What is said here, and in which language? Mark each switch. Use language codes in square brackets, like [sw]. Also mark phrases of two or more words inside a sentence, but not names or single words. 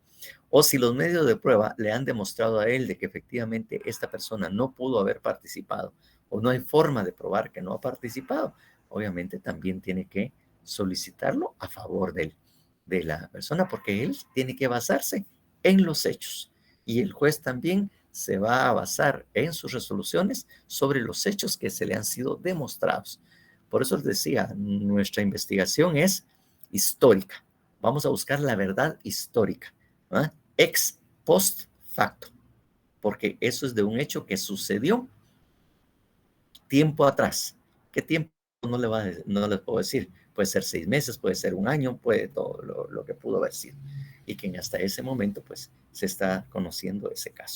[es] O si los medios de prueba le han demostrado a él de que efectivamente esta persona no pudo haber participado o no hay forma de probar que no ha participado, obviamente también tiene que solicitarlo a favor de la persona, porque él tiene que basarse en los hechos y el juez también se va a basar en sus resoluciones sobre los hechos que se le han sido demostrados. Por eso les decía, nuestra investigación es histórica. Vamos a buscar la verdad histórica. [la] Ex post facto, [es] porque eso es de un hecho que sucedió tiempo atrás. ¿Qué tiempo? No les puedo decir. Puede ser 6 meses, puede ser 1 año, puede todo lo que pudo haber sido. Y que hasta ese momento, pues, se está conociendo ese caso.